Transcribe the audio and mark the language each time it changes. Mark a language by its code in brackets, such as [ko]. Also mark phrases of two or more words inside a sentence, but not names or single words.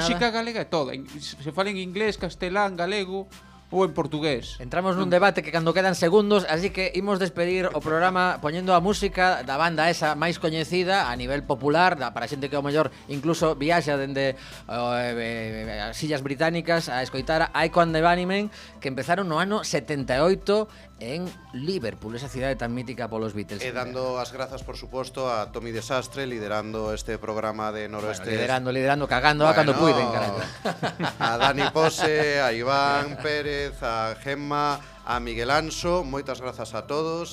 [gl] Música galega é toda, se fala en inglés, castelán, galego ou en portugués. Entramos nun debate que cando quedan segundos, así que imos despedir o programa poñendo a música da banda esa máis coñecida a nivel popular, para xente que ao mellor incluso viaxa dende as Illas Británicas a escoitar a Echo and the Bunnymen, que empezaron no ano 78 en Liverpool, esa cidade tan mítica polos Beatles. E dando as grazas, por suposto, a Tommy Desastre, liderando este programa de Noroeste. Liderando, cagando cando puiden, carallo. A Dani Pose, a Iván Pérez, Pérez, a Gemma, a Miguel Anso, moitas grazas a todos.